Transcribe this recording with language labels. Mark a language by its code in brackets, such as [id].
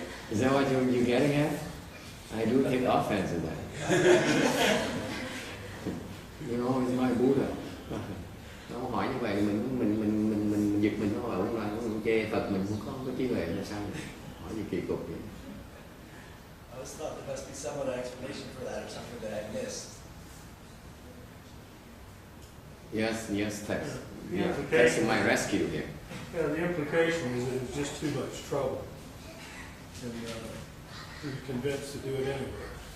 [en] Is that what you're getting at? I do take offense at that. You know, it's my Buddha. [vi] Nó hỏi như vậy mình giật mình nó bảo là ông chê Phật mình không có trí huệ là sao? Hỏi gì kỳ cục vậy? [en] I just thought there must be some other explanation for that or something that I missed. Yes, text. Text to my rescue here. Yeah, the implication is that it's just too much trouble, and you're convinced to do it anyway.